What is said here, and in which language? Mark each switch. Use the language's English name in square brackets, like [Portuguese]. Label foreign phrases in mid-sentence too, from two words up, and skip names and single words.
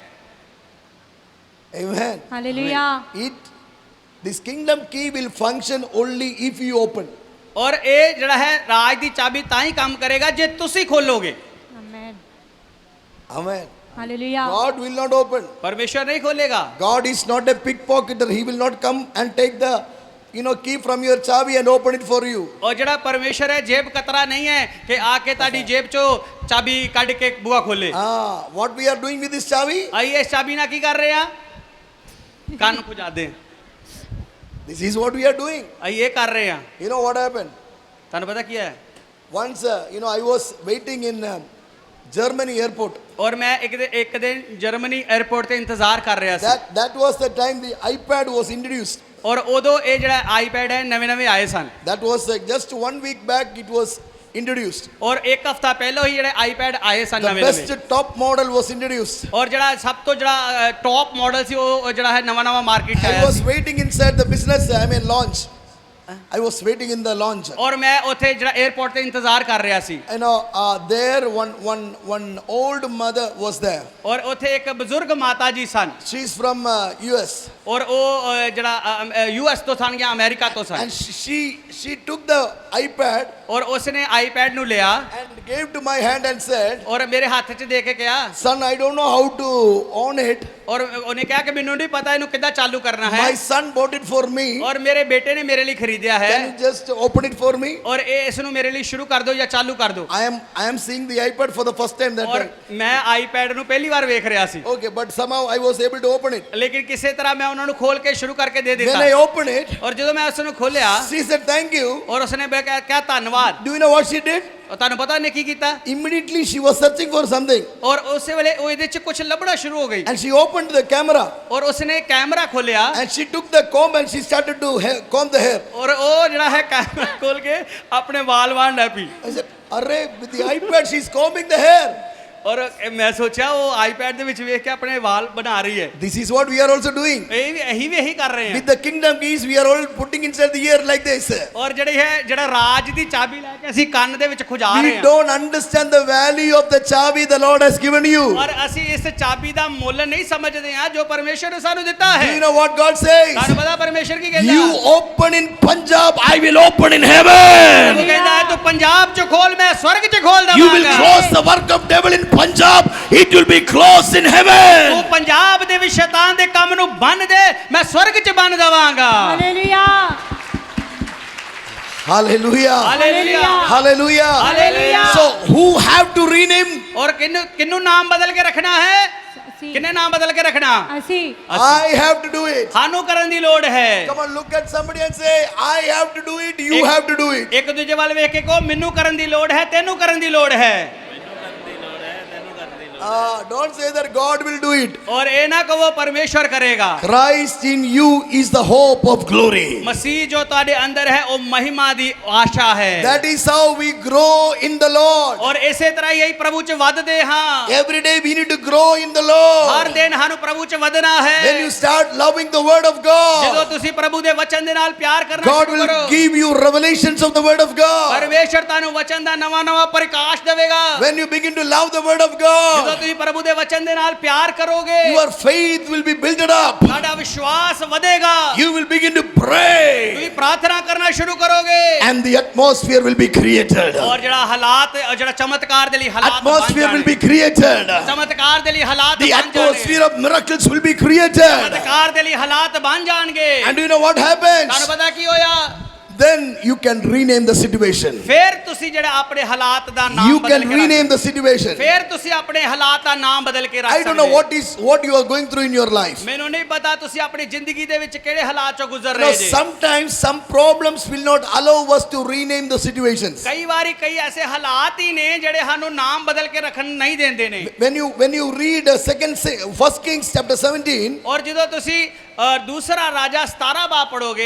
[English] Amen. Hallelujah. This kingdom key will function only if you open. [Punjabi] ਔਰ ਇਹ ਜਿਹੜਾ ਹੈ ਰਾਜ ਦੀ ਚਾਬੀ ਤਾਂ ਹੀ ਕੰਮ ਕਰੇਗਾ ਜੇ ਤੁਸੀਂ ਖੋਲੋਗੇ। [English] Amen. Amen. Hallelujah. God will not open. [Punjabi] ਪਰਮੇਸ਼ਰ ਨਹੀਂ ਖੋਲੇਗਾ। [English] God is not a pickpocketer. He will not come and take the key from your chavi and open it for you. [Punjabi] ਔਰ ਜਿਹੜਾ ਪਰਮੇਸ਼ਰ ਹੈ ਜੇਬ ਕਤਰਾ ਨਹੀਂ ਹੈ ਕਿ ਆ ਕੇ ਤੁਹਾਡੀ ਜੇਬ 'ਚੋਂ ਚਾਬੀ ਕੱਢ ਕੇ ਬੂਹਾ ਖੋਲੇ। [English] What we are doing with this chavi? [Punjabi] ਆਈਏ ਇਸ ਚਾਬੀ ਨਾਲ ਕੀ ਕਰ ਰਹੇ ਆ? ਕੰਨ ਪੁਜਾ ਦੇ। [English] This is what we are doing. [Punjabi] ਆਈਏ ਕਰ ਰਹੇ ਆ। [English] You know what happened? [Punjabi] ਤੁਹਾਨੂੰ ਪਤਾ ਕੀ ਹੈ? [English] Once, I was waiting in Germany airport. [Punjabi] ਔਰ ਮੈਂ ਇੱਕ ਦਿਨ ਜਰਮਨੀ 에ਅਰਪੋਰਟ ਤੇ ਇੰਤਜ਼ਾਰ ਕਰ ਰਿਹਾ ਸੀ। [English] That was the time the iPad was introduced. [Punjabi] ਔਰ ਉਦੋਂ ਇਹ ਜਿਹੜਾ ਆਈਪੈਡ ਹੈ ਨਵੇਂ ਆਏ ਸਨ। [English] That was just 1 week back it was introduced. [Punjabi] ਔਰ ਇੱਕ ਹਫਤਾ ਪਹਿਲਾਂ ਹੀ ਜਿਹੜੇ ਆਈਪੈਡ ਆਏ ਸਨ [English] The [Punjabi] ਨਵੇਂ। [English] best top model was introduced. [Punjabi] ਔਰ ਜਿਹੜਾ ਸਭ ਤੋਂ ਜਿਹੜਾ ਟੌਪ ਮਾਡਲ ਸੀ ਉਹ ਜਿਹੜਾ ਹੈ ਨਵਾਂ ਮਾਰਕੀਟ 'ਚ [English] I [Punjabi] ਆਇਆ [English] was [Punjabi] ਸੀ। [English] waiting inside the business, launch. I was waiting in the launch. [Punjabi] ਔਰ ਮੈਂ ਉੱਥੇ ਜਿਹੜਾ 에ਅਰਪੋਰਟ ਤੇ ਇੰਤਜ਼ਾਰ ਕਰ ਰਿਹਾ ਸੀ। [English] There one old mother was there. [Punjabi] ਔਰ ਉੱਥੇ ਇੱਕ ਬਜ਼ੁਰਗ ਮਾਤਾ ਜੀ ਸਨ। [English] She's from US. [Punjabi] ਔਰ ਉਹ ਜਿਹੜਾ ਯੂਐਸ ਤੋਂ ਸਨ ਜਾਂ ਅਮਰੀਕਾ ਤੋਂ ਸਨ। [English] And she took the iPad [Punjabi] ਔਰ ਉਸਨੇ ਆਈਪੈਡ ਨੂੰ ਲਿਆ [English] and gave to my hand and said, [Punjabi] ਔਰ ਮੇਰੇ ਹੱਥ 'ਚ ਦੇ ਕੇ ਕਿਹਾ, [English] Son, I don't know how to on it. [Punjabi] ਔਰ ਉਹਨੇ ਕਿਹਾ ਕਿ ਮੈਨੂੰ ਨਹੀਂ ਪਤਾ ਇਹਨੂੰ ਕਿੱਦਾਂ ਚਾਲੂ ਕਰਨਾ ਹੈ। [English] My son bought it for me. [Punjabi] ਔਰ ਮੇਰੇ ਬੇਟੇ ਨੇ ਮੇਰੇ ਲਈ ਖਰੀਦਿਆ ਹੈ। [English] Can you just open it for me? [Punjabi] ਔਰ ਇਹ ਇਸ ਨੂੰ ਮੇਰੇ ਲਈ ਸ਼ੁਰੂ ਕਰ ਦਿਓ ਜਾਂ ਚਾਲੂ ਕਰ ਦਿਓ। [English] I am seeing the iPad for the first time that [Punjabi] ਔਰ [English] time. [Punjabi] ਮੈਂ ਆਈਪੈਡ ਨੂੰ ਪਹਿਲੀ ਵਾਰ ਵੇਖ ਰਿਹਾ ਸੀ। [English] Okay, but somehow I was able to open it. [Punjabi] ਲੇਕਿਨ ਕਿਸੇ ਤਰ੍ਹਾਂ ਮੈਂ ਉਹਨਾਂ ਨੂੰ ਖੋਲ ਕੇ ਸ਼ੁਰੂ ਕਰਕੇ ਦੇ [English] When [Punjabi] ਦਿੱਤਾ। [English] I opened it, [Punjabi] ਔਰ ਜਦੋਂ ਮੈਂ ਉਸ ਨੂੰ ਖੋਲਿਆ [English] she said thank you. [Punjabi] ਔਰ ਉਸਨੇ ਕਿਹਾ ਧੰਨਵਾਦ। [English] Do you know what she did? [Punjabi] ਔਰ ਤੁਹਾਨੂੰ ਪਤਾ ਉਹਨੇ ਕੀ ਕੀਤਾ? [English] Immediately she was searching for something [Punjabi] ਔਰ ਉਸੇ ਵੇਲੇ ਉਹ ਇਹਦੇ 'ਚ ਕੁਝ ਲੱਭਣਾ ਸ਼ੁਰੂ ਹੋ ਗਈ। [English] and she opened the camera [Punjabi] ਔਰ ਉਸਨੇ ਕੈਮਰਾ ਖੋਲਿਆ [English] and she took the comb and she started to comb the hair. [Punjabi] ਔਰ ਉਹ ਜਿਹੜਾ ਹੈ ਕੈਮਰਾ ਖੋਲ ਕੇ ਆਪਣੇ ਵਾਲ ਵਾਣ ਲੱਗ ਪਈ। [English] I said, Arre, with the iPad she's combing the hair. [Punjabi] ਔਰ ਮੈਂ ਸੋਚਿਆ ਉਹ ਆਈਪੈਡ ਦੇ ਵਿੱਚ ਵੇਖ ਕੇ ਆਪਣੇ ਵਾਲ ਬਣਾ ਰਹੀ ਹੈ। [English] This is what we are also doing. [Punjabi] ਇਹੀ ਵੀ ਇਹੀ ਕਰ ਰਹੇ ਹਾਂ। [English] With the kingdom keys we are all putting inside the ear like this. [Punjabi] ਔਰ ਜਿਹੜਾ ਰਾਜ ਦੀ ਚਾਬੀ ਲੈ ਕੇ ਅਸੀਂ ਕੰਨ ਦੇ ਵਿੱਚ ਖੁਜਾ ਰਹੇ [English] We [Punjabi] ਹਾਂ। [English] don't understand the value of the chavi the Lord has given you. [Punjabi] ਔਰ ਅਸੀਂ ਇਸ ਚਾਬੀ ਦਾ ਮੁੱਲ ਨਹੀਂ ਸਮਝਦੇ ਹਾਂ ਜੋ ਪਰਮੇਸ਼ਰ ਨੇ ਸਾਨੂੰ ਦਿੱਤਾ [English] Do [Punjabi] ਹੈ। [English] you know what God says? [Punjabi] ਤੁਹਾਨੂੰ ਪਤਾ ਪਰਮੇਸ਼ਰ ਕੀ ਕਹਿੰਦਾ? [English] You open in Punjab, I will open in [Punjabi] ਉਹ [English] heaven. [Punjabi] ਕਹਿੰਦਾ ਹੈ ਤੂੰ ਪੰਜਾਬ 'ਚ ਖੋਲ ਮੈਂ ਸਵਰਗ 'ਚ ਖੋਲ [English] You will [Punjabi] ਦਵਾਂਗਾ। [English] close the work of devil in Punjab, it will be closed in heaven. [Punjabi] ਤੂੰ ਪੰਜਾਬ ਦੇ ਵਿੱਚ ਸ਼ੈਤਾਨ ਦੇ ਕੰਮ ਨੂੰ ਬੰਨ ਦੇ ਮੈਂ ਸਵਰਗ 'ਚ ਬੰਨ ਦਵਾਂਗਾ। [English] Hallelujah. Hallelujah. [Punjabi] ਹਾਲੇਲੂਇਆ [English] Hallelujah. [Punjabi] ਹਾਲੇਲੂਇਆ। [English] So who have to rename? [Punjabi] ਔਰ ਕਿੰਨੂੰ ਨਾਮ ਬਦਲ ਕੇ ਰੱਖਣਾ ਹੈ? ਅਸੀਂ ਕਿੰਨੇ ਨਾਮ ਬਦਲ ਕੇ ਰੱਖਣਾ? ਅਸੀਂ [English] I have to do it. [Punjabi] ਸਾਨੂੰ ਕਰਨ ਦੀ ਲੋੜ ਹੈ। [English] Come on, look at somebody and say, I have to do it, you have to do it. [Punjabi] ਇੱਕ ਦੂਜੇ ਵੱਲ ਵੇਖ ਕੇ ਕਹੋ ਮੈਨੂੰ ਕਰਨ ਦੀ ਲੋੜ ਹੈ ਤੈਨੂੰ ਕਰਨ ਦੀ ਲੋੜ ਹੈ। [English] Don't say that God will do it. [Punjabi] ਔਰ ਇਹ ਨਾ ਕਹੋ ਪਰਮੇਸ਼ਰ ਕਰੇਗਾ। [English] Christ in you is the hope of glory. [Punjabi] ਮਸੀਹ ਜੋ ਤੁਹਾਡੇ ਅੰਦਰ ਹੈ ਉਹ ਮਹਿਮਾ ਦੀ ਆਸ਼ਾ ਹੈ। [English] That is how we grow in the Lord. [Punjabi] ਔਰ ਇਸੇ ਤਰ੍ਹਾਂ ਹੀ ਪ੍ਰਭੂ 'ਚ ਵੱਧਦੇ ਹਾਂ। [English] Every day we need to grow in the Lord. [Punjabi] ਹਰ ਦਿਨ ਸਾਨੂੰ ਪ੍ਰਭੂ 'ਚ ਵਧਣਾ ਹੈ। [English] When you start loving the word of [Punjabi] ਜਦੋਂ [English] God, [Punjabi] ਤੁਸੀਂ ਪ੍ਰਭੂ ਦੇ ਵਚਨ ਦੇ ਨਾਲ ਪਿਆਰ ਕਰਨਾ [English] God [Punjabi] ਸ਼ੁਰੂ [English] will [Punjabi] ਕਰੋ [English] give you revelations of the word of God. [Punjabi] ਪਰਮੇਸ਼ਰ ਤੁਹਾਨੂੰ ਵਚਨ ਦਾ ਨਵਾਂ ਪ੍ਰਕਾਸ਼ ਦੇਵੇਗਾ। [English] When you begin to love the word of God, [Punjabi] ਤੁਸੀਂ ਪ੍ਰਭੂ ਦੇ ਵਚਨ ਦੇ ਨਾਲ ਪਿਆਰ ਕਰੋਗੇ [English] your faith will be built up. [Punjabi] ਤੁਹਾਡਾ ਵਿਸ਼ਵਾਸ ਵਧੇਗਾ [English] You will begin to pray. [Punjabi] ਤੁਸੀਂ ਪ੍ਰਾਰਥਨਾ ਕਰਨਾ ਸ਼ੁਰੂ ਕਰੋਗੇ [English] And the atmosphere will be created. [Punjabi] ਔਰ ਜਿਹੜਾ ਹਾਲਾਤ ਜਿਹੜਾ ਚਮਤਕਾਰ ਦੇ ਲਈ ਹਾਲਾਤ ਬਣ [English] Atmosphere will be [Punjabi] ਜਾਣਗੇ [English] created. [Punjabi] ਚਮਤਕਾਰ ਦੇ ਲਈ ਹਾਲਾਤ [English] The [Punjabi] ਬਣ ਜਾਣਗੇ [English] atmosphere of miracles will be created. [Punjabi] ਚਮਤਕਾਰ ਦੇ ਲਈ ਹਾਲਾਤ ਬਣ ਜਾਣਗੇ [English] And do you know what happens? [Punjabi] ਤੁਹਾਨੂੰ ਪਤਾ ਕੀ ਹੋਇਆ [English] Then you can rename the situation. [Punjabi] ਫਿਰ ਤੁਸੀਂ ਜਿਹੜਾ ਆਪਣੇ ਹਾਲਾਤ ਦਾ ਨਾਮ [English] You [Punjabi] ਬਦਲ [English] can [Punjabi] ਕੇ [English] rename the situation. [Punjabi] ਫਿਰ ਤੁਸੀਂ ਆਪਣੇ ਹਾਲਾਤ ਦਾ ਨਾਮ ਬਦਲ ਕੇ ਰੱਖ [English] I don't know [Punjabi] ਸਕਦੇ [English] what you are going through in your life. [Punjabi] ਮੈਨੂੰ ਨਹੀਂ ਪਤਾ ਤੁਸੀਂ ਆਪਣੀ ਜ਼ਿੰਦਗੀ ਦੇ ਵਿੱਚ ਕਿਹੜੇ ਹਾਲਾਤ ਚੋਂ ਗੁਜ਼ਰ [English] You know, [Punjabi] ਰਹੇ ਜੇ [English] sometimes some problems will not allow us to rename the situations. [Punjabi] ਕਈ ਵਾਰੀ ਕਈ ਐਸੇ ਹਾਲਾਤ ਹੀ ਨੇ ਜਿਹੜੇ ਸਾਨੂੰ ਨਾਮ ਬਦਲ ਕੇ ਰੱਖਣ ਨਹੀਂ ਦਿੰਦੇ ਨੇ [English] When you read First Kings chapter 17, [Punjabi] ਔਰ ਜਦੋਂ ਤੁਸੀਂ ਦੂਸਰਾ ਰਾਜਾ 17 ਬਾਬ ਪੜੋਗੇ